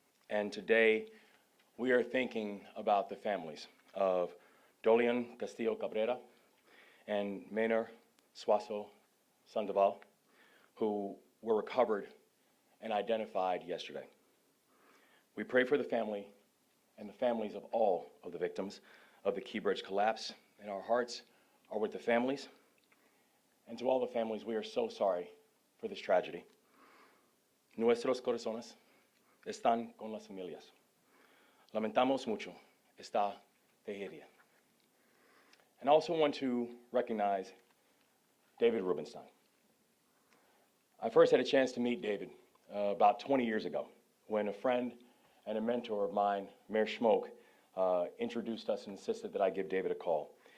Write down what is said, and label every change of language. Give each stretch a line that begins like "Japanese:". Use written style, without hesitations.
English: And today, we are thinking about the families of Dolian Castillo Cabrera and Maynor Suazo Sandoval, who were recovered and identified yesterday. We pray for the family and the families of all of the victims of the Key Bridge collapse, and our hearts are with the families. And to all the families, we are so sorry for this tragedy.
Spanish: Nuestros corazones están con las familias. Lamentamos mucho esta tragedia.
English: And I also want to recognize David Rubenstein. I first had a chance to meet David about 20 years ago when a friend and a mentor of mine, Mayor Schmoke, introduced us and insisted that I give David a call.